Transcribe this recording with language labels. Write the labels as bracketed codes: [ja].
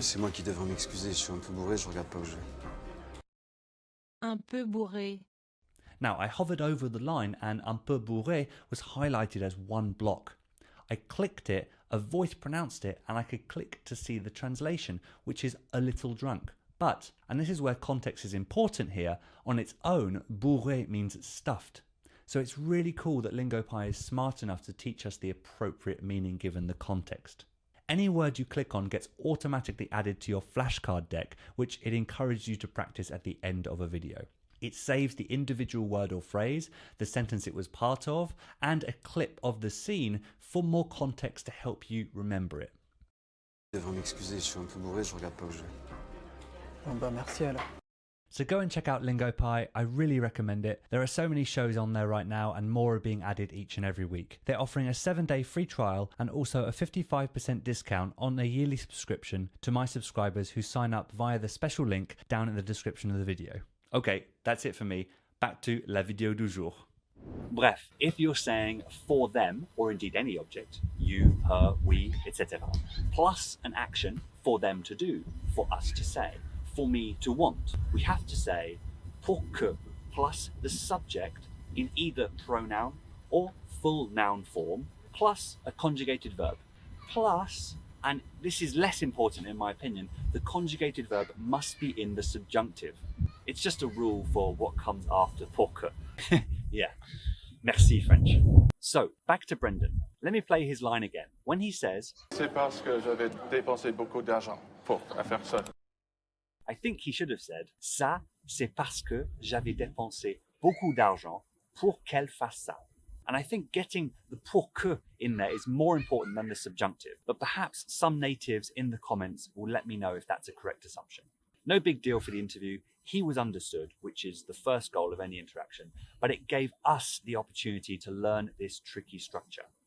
[fr] C'est moi qui devrais m'excuser, je suis un peu bourré, je regarde pas où je vais. Un peu bourré. [en] Now, I hovered over the line and [fr] un peu bourré [en] was highlighted as one block. I clicked it, a voice pronounced it, and I could click to see the translation, which is a little drunk. But, and this is where context is important here, on its own, bourré means stuffed. So it's really cool that LingoPie is smart enough to teach us the appropriate meaning given the context. Any word you click on gets automatically added to your flashcard deck, which it encourages you to practice at the end of a video. It saves the individual word or phrase, the sentence it was part of, and a clip of the scene for more context to help you remember it. [fr] Je devrais m'excuser, je suis un peu bourré, je regarde pas où je vais. Bon bah merci alors. [en] So go and check out LingoPie, I really recommend it. There are so many shows on there right now and more are being added each and every week. They're offering a 7-day free trial and also a 55% discount on a yearly subscription to my subscribers who sign up via the special link down in the description of the video. Okay, that's it for me. Back to [fr] la vidéo du jour. [en] Bref, if you're saying for them, or indeed any object, you, her, we, etc., plus an action for them to do, for us to say, for me to want, we have to say pour que plus the subject in either pronoun or full noun form, plus a conjugated verb, plus, and this is less important in my opinion, the conjugated verb must be in the subjunctive. It's just a rule for what comes after pour que. Yeah. Merci French. So, back to Brendan. Let me play his line again. When he says, [fr] C'est parce que j'avais dépensé beaucoup d'argent pour faire ça. [en] I think he should have said, [fr] ça, c'est parce que j'avais dépensé beaucoup d'argent pour qu'elle fasse ça. [en] And I think getting the pour que in there is more important than the subjunctive. But perhaps some natives in the comments will let me know if that's a correct assumption. No big deal for the interview. He was understood, which is the first goal of any interaction, but it gave us the opportunity to learn this tricky structure.